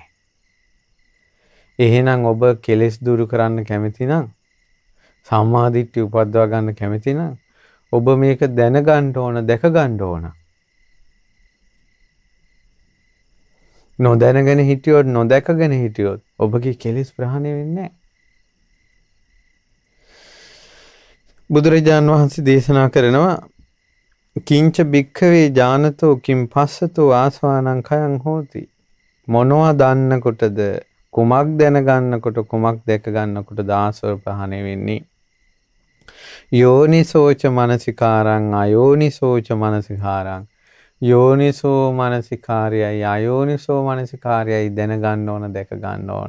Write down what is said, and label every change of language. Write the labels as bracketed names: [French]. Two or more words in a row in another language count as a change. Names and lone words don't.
[Sinhala] එහෙනම් ඔබ කෙලෙස් දුරු කරන්න කැමති නම් සම්මා දිට්ඨිය උපද්දවා ගන්න කැමති නම් ඔබ මේක දැනගන්න ඕන දැක ගන්න ඕන. නොදැනගෙන හිටියොත් නොදැකගෙන හිටියොත් ඔබගේ කෙලෙස් ප්‍රහාණය වෙන්නේ නැහැ. බුදුරජාන් වහන්සේ දේශනා කරනවා [Pali] කිංච භික්ඛවේ ඥානතෝ කිම් පස්සතෝ ආසවානං khයං හෝති. [Sinhala] මොනවා දන්නකොටද කුමක් දැනගන්නකොට කුමක් දැක ගන්නකොටද ආශ්‍රව ප්‍රහාණය වෙන්නේ. [Pali] යෝනිසෝච මනසිකාරං අයෝනිසෝච මනසිකාරං. [Sinhala] යෝනිසෝ මනසිකාරයයි අයෝනිසෝ මනසිකාරයයි දැනගන්න ඕන දැක ගන්න ඕන.